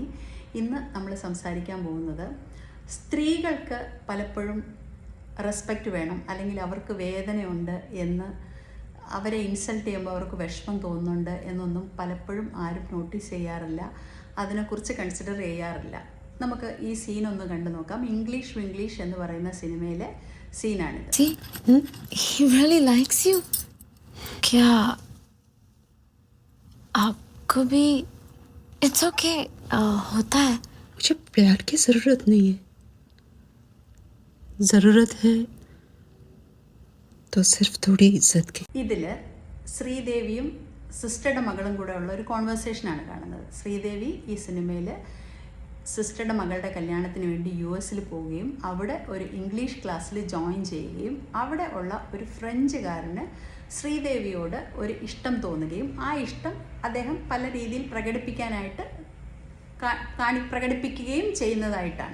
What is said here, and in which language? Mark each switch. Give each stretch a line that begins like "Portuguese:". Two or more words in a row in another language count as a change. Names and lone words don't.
Malayalam: ഇന്ന് നമ്മൾ സംസാരിക്കാൻ പോകുന്നത് സ്ത്രീകൾക്ക് പലപ്പോഴും റെസ്പെക്റ്റ് വേണം, അല്ലെങ്കിൽ അവർക്ക് വേദനയുണ്ട് എന്ന് അവരെ ഇൻസൾട്ട് ചെയ്യുമ്പോൾ അവർക്ക് വിഷമം തോന്നുന്നുണ്ട് എന്നൊന്നും പലപ്പോഴും ആരും നോട്ടീസ് ചെയ്യാറില്ല, അതിനെക്കുറിച്ച് കൺസിഡർ ചെയ്യാറില്ല. നമുക്ക് ഈ സീനൊന്ന് കണ്ടു നോക്കാം. ഇംഗ്ലീഷ് എന്ന് പറയുന്ന സിനിമയിലെ സീനാണിത്.
English: He really likes you.
Hindi: क्या आपको भी
English: it's okay
Hindi: होता है. मुझे प्यार की जरूरत नहीं है. जरूरत है तो सिर्फ थोड़ी इज्जत की.
Malayalam: ഇതില് ശ്രീദേവിയും സിസ്റ്ററുടെ മകളും കൂടെ ഉള്ള ഒരു കോൺവെർസേഷനാണ് കാണുന്നത്. ശ്രീദേവി ഈ സിനിമയിൽ സിസ്റ്ററുടെ മകളുടെ കല്യാണത്തിന് വേണ്ടി US പോവുകയും അവിടെ ഒരു ഇംഗ്ലീഷ് ക്ലാസ്സിൽ ജോയിൻ ചെയ്യുകയും അവിടെ ഉള്ള ഒരു ഫ്രഞ്ചുകാരന് ശ്രീദേവിയോട് ഒരു ഇഷ്ടം തോന്നുകയും ആ ഇഷ്ടം അദ്ദേഹം പല രീതിയിൽ പ്രകടിപ്പിക്കുകയും ചെയ്യുന്നതായിട്ടാണ്.